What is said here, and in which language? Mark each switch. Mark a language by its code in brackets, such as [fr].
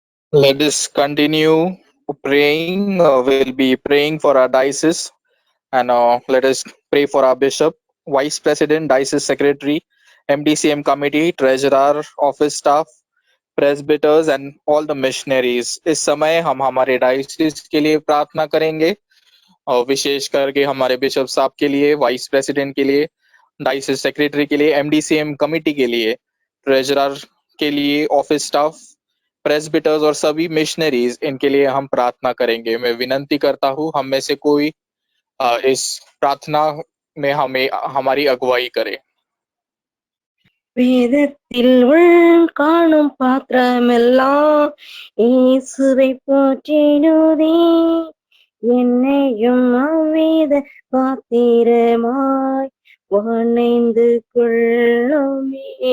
[en] Let us continue praying. We'll be praying for our diocese, and let us pray for our bishop, vice president, diocese secretary, MDCM committee, treasurer, office staff, presbyters and all the missionaries. [hi] इस समय हम हमारे डायोसिस के लिए प्रार्थना करेंगे और विशेष करके हमारे बिशप साहब के लिए, वाइस प्रेसिडेंट के लिए, डायोसिस सेक्रेटरी के लिए, MDCM कमिटी के लिए, ट्रेजरर के लिए, ऑफिस स्टाफ, प्रेस्बिटर्स और सभी मिशनरीज, इनके लिए हम प्रार्थना करेंगे। मैं विनंती करता हूँ हम में से कोई इस प्रार्थना में हमें हमारी अगुवाई करे। [ta] வேதத்தில் உள் காணும் பாத்திரமெல்லாம் இயேசுவை போற்றிடுதே, என்னையும் அவ்வேத பாத்திரமாய் வணைந்து கொள்ளுமே.